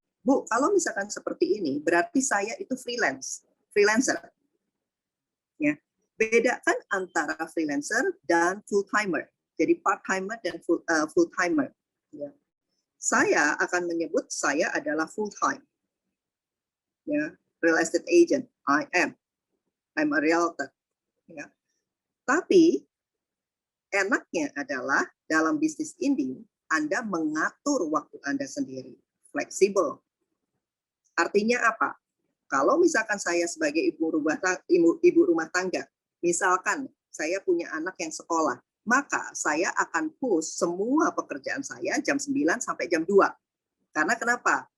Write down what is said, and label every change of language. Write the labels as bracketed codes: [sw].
[id] Bu, kalau misalkan seperti ini, berarti saya itu freelancer. Ya. Bedakan antara freelancer dan full-timer. Jadi part-timer dan full-timer. Ya. Saya akan menyebut saya adalah full-time. Ya. [en] Real estate agent, I'm a realtor. [id] Ya. Tapi, enaknya adalah dalam bisnis ini, Anda mengatur waktu Anda sendiri, fleksibel. Artinya apa? Kalau misalkan saya sebagai ibu rumah tangga, misalkan saya punya anak yang sekolah, maka saya akan push semua pekerjaan saya jam 9 sampai jam 2. Karena kenapa?